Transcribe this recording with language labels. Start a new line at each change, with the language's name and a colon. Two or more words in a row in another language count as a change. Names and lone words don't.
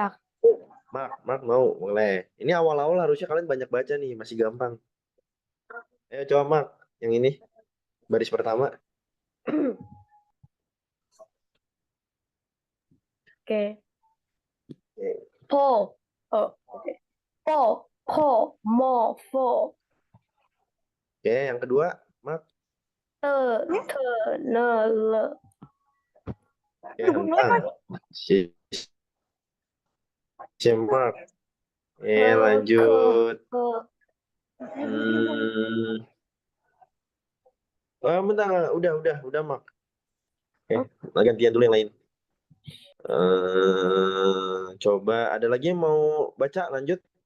Indonesian: Mark mau, boleh. Ini awal-awal harusnya kalian banyak baca nih, masih gampang. Ayo coba Mark, yang ini, baris pertama. Oke. Oke, Po. Oh, oke. Po. Po. Mo. Fo. Oke, yang kedua, Mark. Te. Te. Ne. Le. Oke, hentar. Si, si Mark. Lanjut. Ke. Hmm, bentar, udah Mark. Oke, gantian dulu yang lain. Coba ada lagi yang mau baca lanjut?